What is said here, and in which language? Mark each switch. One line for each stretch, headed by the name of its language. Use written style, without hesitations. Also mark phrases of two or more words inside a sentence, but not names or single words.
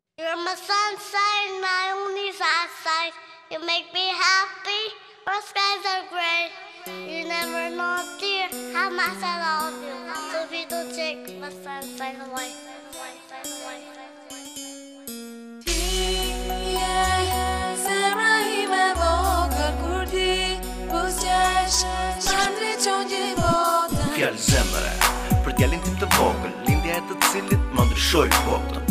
English: You're my sunshine, my only sunshine. You make me happy, our skies are gray. You never know, dear, how much I love you. So if you don't take my sunshine away.
Albanian: Fjallë zemre, për djalin tim të vogël, lindja e të cilit më ndryshoj botën.